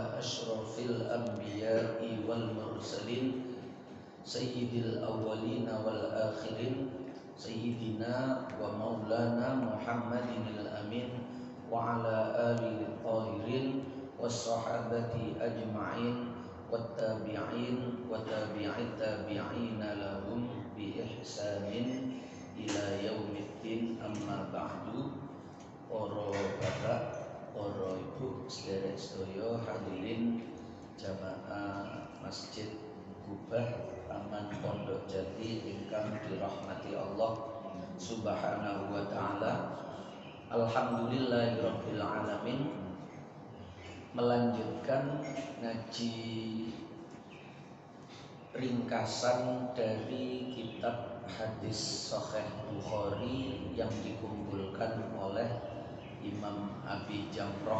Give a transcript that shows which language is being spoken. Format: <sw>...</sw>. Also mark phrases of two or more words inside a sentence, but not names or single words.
<ar>أشرف الأنبياء والمرسلين سيد الأولين والآخرين سيدنا ومولانا محمد الأمين وعلى آله الطاهرين والصحابة أجمعين والتابعين وتابع التابعين لهم بإحسان إلى يوم الدين. أما بعد.</ar> <jv>Para bapak, para ibu, sederek sedaya hadirin jamaah Masjid Kubah Taman Pondok Jati ingkang dirahmati Allah</jv> <ar>سبحانه وتعالى. الحمد لله رب العالمين.</ar> <id>Melanjutkan ngaji ringkasan dari kitab hadis Sahih Bukhari yang dikumpulkan oleh Imam Abi Jamroh.</id>